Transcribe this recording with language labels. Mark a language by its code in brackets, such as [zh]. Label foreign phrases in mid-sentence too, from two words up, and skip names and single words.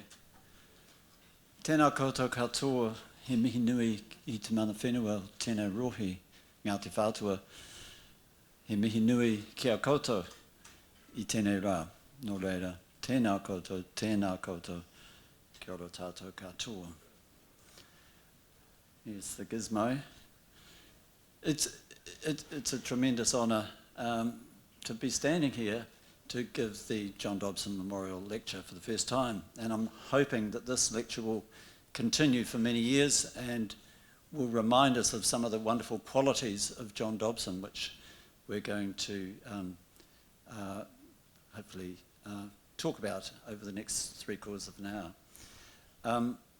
[mi] Tēnā koutou katoa, he mihi nui I te mana whenua, tēnā rohi, Ngāti Whātua. He mihi nui ki a koutou I tēnei rā. Nō reira, tēnā koutou, kia ora tātou katoa. [en] Yes, the gizmo. It's a tremendous honour to be standing here to give the John Dobson Memorial Lecture for the first time. And I'm hoping that this lecture will continue for many years and will remind us of some of the wonderful qualities of John Dobson, which we're going to hopefully talk about over the next 3/4 of an hour.